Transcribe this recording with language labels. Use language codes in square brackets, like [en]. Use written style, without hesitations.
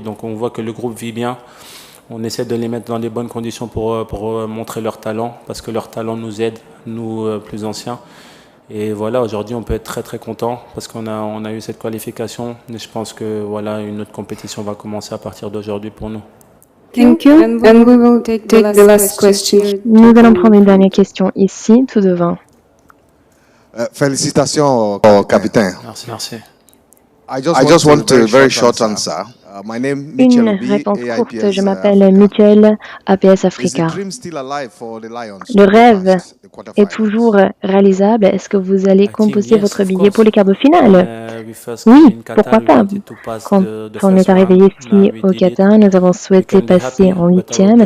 [fr] Donc on voit que le groupe vit bien. On essaie de les mettre dans les bonnes conditions pour montrer leur talent, parce que leur talent nous aide, nous plus anciens. Et voilà, aujourd'hui on peut être très très content parce qu'on a eu cette qualification. Et je pense que voilà, une autre compétition va commencer à partir d'aujourd'hui pour nous. [en] Thank you. And we will take the last question. [fr] Nous allons prendre une dernière question ici, tout devant. Félicitations au capitaine. Merci. [en] I just want a very short answer. [fr] Une réponse courte. Je m'appelle Mitchell, APS Africa. Le rêve est toujours réalisable. Est-ce que vous allez composer votre billet pour les quarts de finale? Oui, pourquoi pas. Quand on est arrivé ici au Qatar, nous avons souhaité passer en 8e.